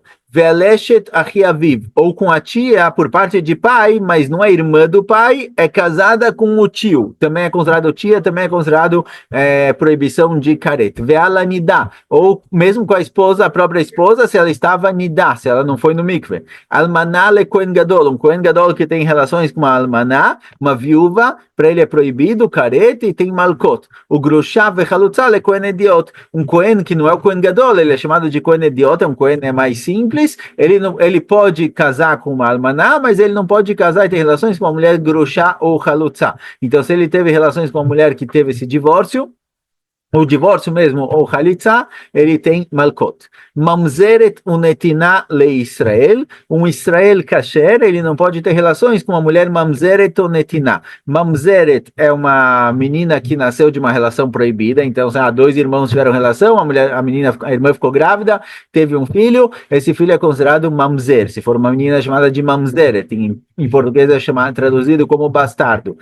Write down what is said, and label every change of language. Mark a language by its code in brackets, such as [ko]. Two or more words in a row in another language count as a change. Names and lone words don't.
[he] ועל אשת אחי אביו, [pt] ou com a tia por parte de pai, mas não é irmã do pai, é casada com o tio. Também é considerado tia, também é considerado proibição de caret. [he] ועל הנדה, [pt] ou mesmo com a esposa, a própria esposa, se ela estava nidá, se ela não foi no mikve. [he] אלמנה לכהן גדול, [pt] um [he] כהן גדול [pt] que tem relações com uma almaná, uma viúva, para ele é proibido caret e tem malkot. [he] או גרושה וחלוצה לכהן הדיוט, [pt] um kohen que não é o [he] כהן גדול, [pt] ele é chamado de [he] כהן הדיוט, [pt] é um kohen mais simples. Ele pode casar com uma almaná, mas ele não pode casar e ter relações com uma mulher grushá ou halutza. Então, se ele teve relações com uma mulher que teve esse divórcio, o divórcio mesmo, ou halitza, ele tem malkot. [he] ממזרת ונתינה לישראל, [pt] um [he] ישראל כשר, [pt] ele não pode ter relações com uma mulher [he] ממזרת ונתינה. [pt] Mamzeret é uma menina que nasceu de uma relação proibida, então, dois irmãos tiveram relação, a irmã ficou grávida, teve um filho, esse filho é considerado mamzer, se for uma menina chamada de mamzeret, em português é traduzido como bastardo.